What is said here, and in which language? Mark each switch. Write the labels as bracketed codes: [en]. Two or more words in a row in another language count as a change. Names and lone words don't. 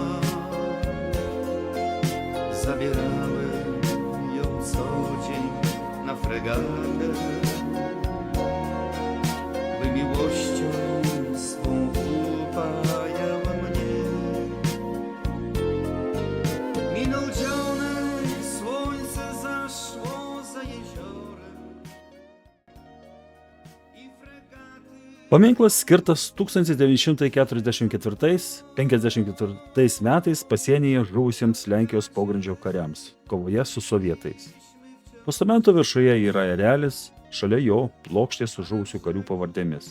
[pl] Zabierałem ją co dzień na fregatę, by miłością swą upajała mnie. Minął dzionek, słońce zaszło za jeziorem i fregaty. [lt] Paminklas skirtas 1944-54 metais pasienyje žuvusiems Lenkijos pogrindžio kariams kovoje su sovietais. Postamento viršuje yra erelis, šalia jo plokštė su žuvusių karių pavardėmis.